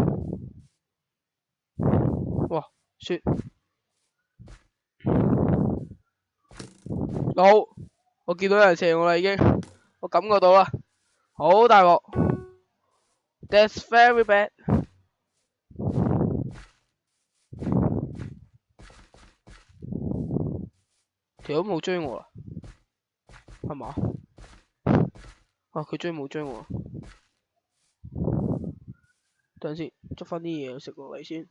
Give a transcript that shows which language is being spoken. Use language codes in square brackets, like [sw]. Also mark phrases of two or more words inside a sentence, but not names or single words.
[yue] 哇，雪！好，我見到有人射我啦已經，我感覺到啦，好大鑊 ， [en] That's very bad。 [yue] 條都冇追我啦，係嘛？啊，佢追冇追我？等陣先，執翻啲嘢食落嚟先。